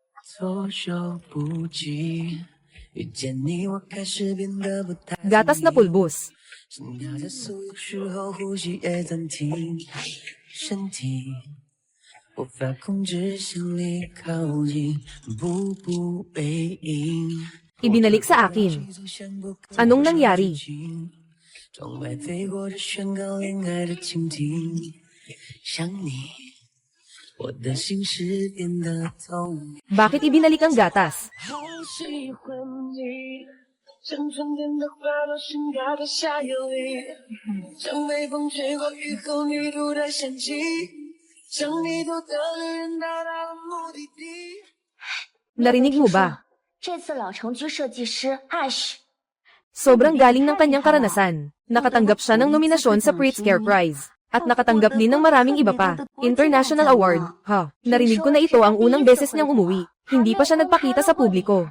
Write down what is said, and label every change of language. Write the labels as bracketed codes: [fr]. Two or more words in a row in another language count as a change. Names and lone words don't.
[zh] 措手不及。遇见你，我开始变得不太 [tl] Gatas na pulbos. [zh] 心跳加速，有时候呼吸也暂停，身体无法控制向你靠近，步步为营。 [tl] Ibinalik sa akin. Anong nangyari? [zh] 窗外飞过这宣告恋爱的蜻蜓，想你，我的心事变得透明。 [tl] Bakit ibinalik ang gatas? [zh] 好喜欢你，像春天的花朵盛开的夏夜里，像微风吹过雨后泥土的香气，像迷途的人到达了目的地。 [tl] Narinig mo ba? [zh] 这次老城区设计师 Ash [tl] Sobrang galing ng kanyang karanasan. Nakatanggap siya ng nominasyon sa Pritzker Prize. At nakatanggap din ng maraming iba pa. [en] International Award. [tl] Narinig ko na ito ang unang beses niyang umuwi. Hindi pa siya nagpakita sa publiko.